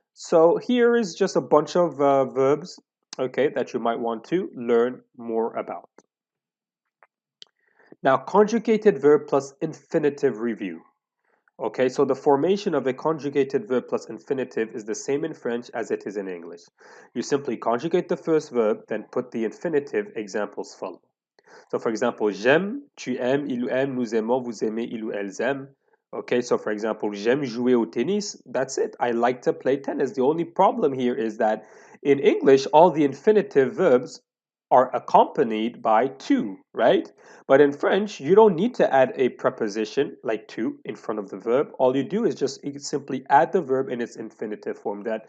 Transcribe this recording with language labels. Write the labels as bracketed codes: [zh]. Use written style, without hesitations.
[en] So, here is just a bunch of verbs, okay, that you might want to learn more about. Now, conjugated verb plus infinitive review. Okay, so the formation of a conjugated verb plus infinitive is the same in French as it is in English. You simply conjugate the first verb, then put the infinitive. Examples follow. So, for example, [fr] j'aime, tu aimes, il aime, nous aimons, vous aimez, il ou elles aiment. [en] Okay, so for example, [fr] j'aime jouer au tennis. [en] That's it. I like to play tennis. The only problem here is that in English, all the infinitive verbs are accompanied by to, right? But in French, you don't need to add a preposition like to in front of the verb. All you do is just simply add the verb in its infinitive form.